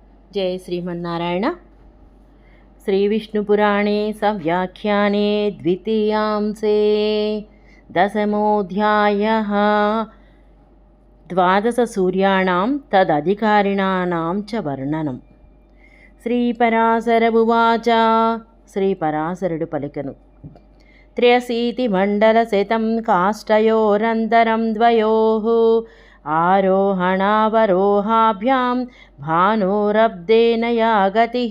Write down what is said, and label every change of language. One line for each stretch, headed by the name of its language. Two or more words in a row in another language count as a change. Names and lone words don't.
Sanskrit: जय श्रीमन्नारायण। श्रीविष्णुपुराणे सव्याख्याने द्वितीयांसे दशमोऽध्यायः। द्वादशसूर्याणां तदधिकारिणानां च वर्णनं। శ్రీపరాశర ఉవాచ.
Telugu: శ్రీపరాశరుడు పలికెను.
Sanskrit: త్ర్యశీతిమండలశతం కాష్టయోరంతరం ద్వయోః ఆరోహణావరోహాభ్యాం భానోరబ్దేన యా గతిః.